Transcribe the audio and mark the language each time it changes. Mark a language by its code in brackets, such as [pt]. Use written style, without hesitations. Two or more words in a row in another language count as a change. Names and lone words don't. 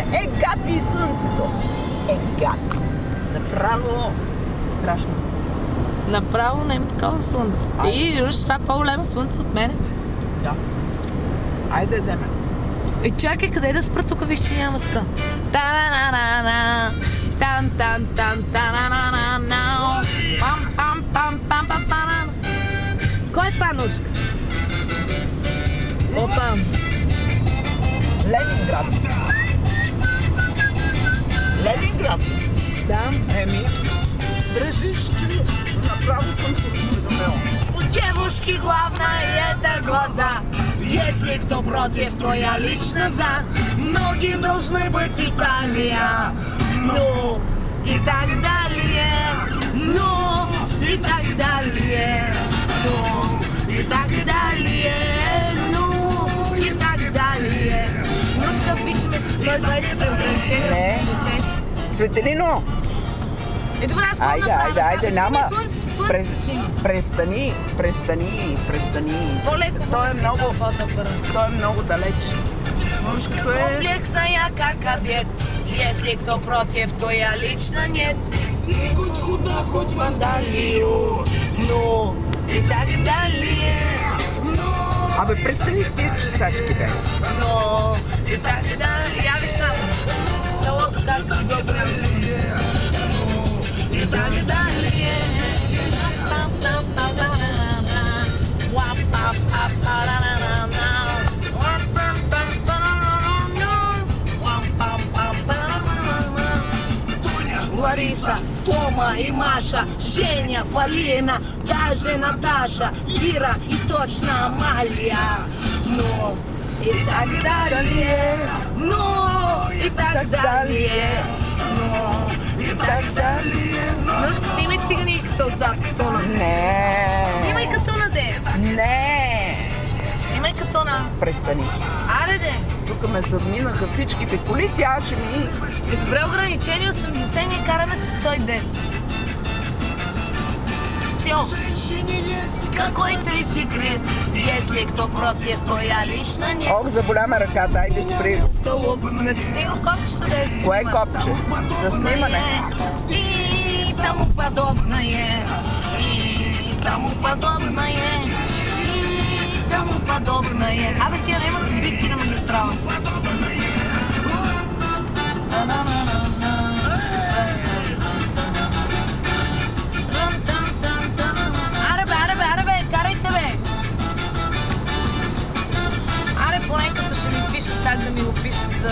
[bg] Гати и слънцето. Гати. Направо страшно. Направо не има такова слънце. Ти виж, това е по-голямо слънце от мене. Да. Айде ядеме. Чакай, къде да спра тук, виж, че няма така. Та-на-на-на-на, тан-тан-тан-тан-на-на-на-на, пам-пам-пам-пам-пам-пам. Кой е това, Нушка? Опа. Ленинград. Ленинград. Да. Еми, дръжиш. Направо съм се осведомила. [ru] У девушки главная это глаза. Если кто против, то я лично за. Ноги должны быть Италия. Ну, и так далее. Ну, и так далее. Ну, и так далее. Ну, и так далее. [bg] Нушка, пичаме с 120 ограничения. Не. Цветелино! Добре, аз мога да Айде, няма. Престани. Престани. По-леко. Той е много далеч. Мъжкото е... [ru] Комплексная как обед. Если кто против, то я лично нет. Хоть куда, хоть вандалию. Ну, и так далее. Ну, [bg] Абе, престани с тия чесачки, бе. [ru] но, и так далее. [bg] Я виж там. Селото как си добре. [ru] И так далее. Лариса, Тома и Маша, Женя, Полина, даже Наташа, Ира и точно Амалия. Ну, и так далее. Ну, и так далее. Ну, и так далее. [bg] Нушка, снимай цигани като отзад катона. Не. Снимай катона, де. Не. Снимай катона. Престани. Аре, де. Тук ме задминаха всичките коли, тя ще ми... Добре, ограничени 80, ние караме с 110. Все. [ru] Какой-то секрет, если кто против, то я лично нет. [bg] Ох, заболяме ръката, айде спри го. Натисни го копчето да е. Кое копче? За снимане. [ru] И тому подобное. И тому подобное. И тому подобное. [bg] Абе, тия нямат сбивки на магистрала. Аре бе, карайте бе! Аре, поне като ще ми пишат так да ми го пишат за...